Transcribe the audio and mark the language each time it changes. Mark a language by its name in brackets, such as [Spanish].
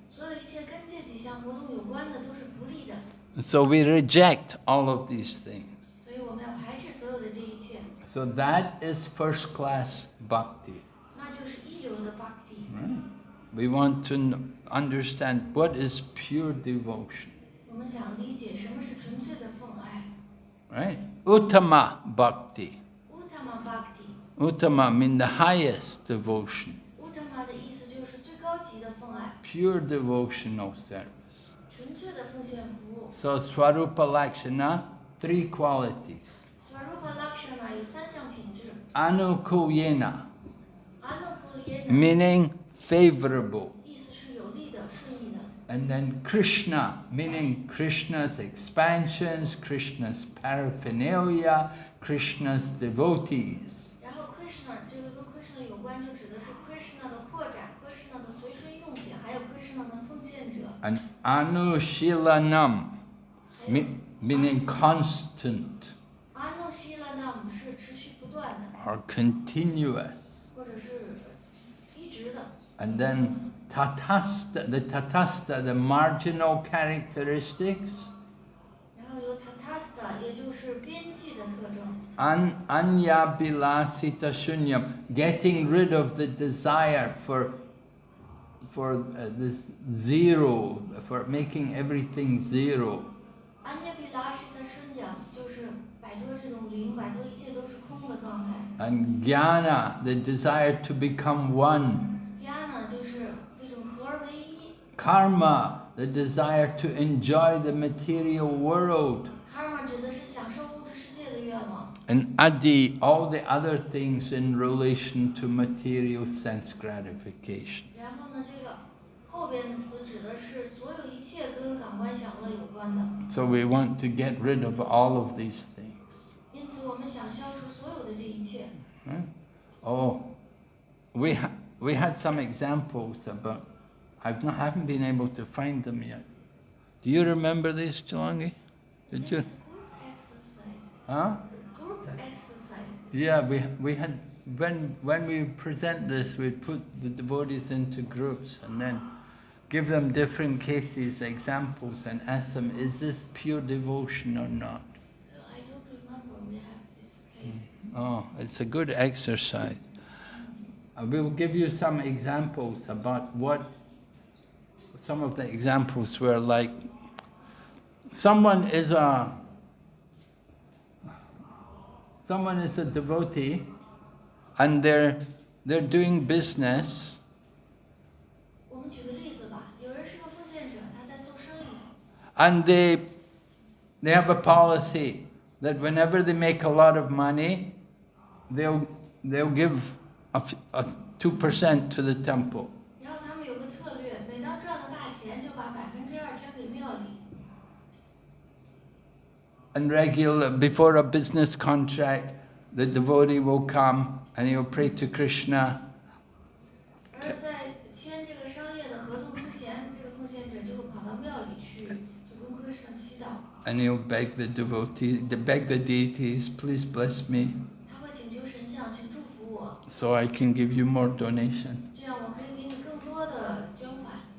[Chinese] 所有一切跟这几项活动有关的都是不利的， [English] So we reject all of these things. [Chinese] 所以我们要排斥所有的这一切， [English] So that is first class bhakti. [Chinese] 那就是一流的 Bhakti。 [English] We want to understand what is pure devotion. [Chinese] 我们想理解什么是纯粹的奉爱 [English] Right? Uttama bhakti. [Chinese] ，Uttama Bhakti。 [English] Uttama means the highest devotion. [Chinese] Uttama 的意思就是最高级的奉爱 [English] pure devotional service. [Chinese] 纯粹的奉献服务。 [English] So Swarupa Lakshana, 3 qualities. [Chinese] Swarupa Lakshana 有3项品质。 [Sanskrit] Anukulyena, Anukulyena [English] meaning favorable. [Chinese] 意思是有利的、顺意的。 [English] And then Krishna, meaning Krishna's expansions, Krishna's paraphernalia, Krishna's devotees. [Chinese] 然后 Krishna 这个跟 Krishna 有关，就指的是 Krishna 的扩展、Krishna 的随顺用品，还有 Krishna 的奉献者。 [English] And Anushilanam, meaning constant [Chinese] Anushilanam 是持续不断的， [English] or continuous. [Chinese] 或者是一直的。 [English] And then Tatasta, the marginal characteristics. [Chinese] 然后有 Tatasta， 也就是边际的特征。 [English] Anyabilasita shunyam, getting rid of the desire for this zero, for making everything zero. [Chinese] Anyabilashita shunyam 就是摆脱这种零，摆脱一切都是空的状态。 [English] And jnana, the desire to become one. [Chinese] Vighna 就是这种合而为一。 [English] Karma, the desire to enjoy the material world. [Chinese] Karma 指的是享受物质世界的愿望。 [English] And adi, all the other things in relation to material sense gratification. [Chinese] 然后呢，这个后边的词指的是所有一切跟感官享乐有关的。 [English] So we want to get rid of all of these things. [Chinese] 因此，我们想消除所有的这一切。 [English] Oh, we had some examples, but haven't been able to find them yet. Do you remember these, Chalangi? Did you? Group exercises. Huh? Group exercise. Yeah, we had, when we present this, we put the devotees into groups and then give them different cases, examples, and ask them, is this pure devotion or not? I don't remember we have these cases. Oh, it's a good exercise. We will give you some examples about what some of the examples were like. Someone is a devotee, and they're doing business. [Chinese] 我们举个例子吧，有人是个奉献者，他在做生意。 [English] And they have a policy that whenever they make a lot of money, they'll give a 2% to the temple. [Chinese] 然后他们有个策略，每当赚了大钱，就把2%捐给庙里。 [English] And before a business contract, the devotee will come and he'll pray to Krishna. [Chinese] 而在签这个商业的合同之前，这个奉献者就会跑到庙里去，就跟Krishna祈祷。 [English] And he'll beg the deities, please bless me, [Chinese] 他会请求神像，请祝福我， [English] so I can give you more donation. [Chinese] 这样我可以给你更多的捐款。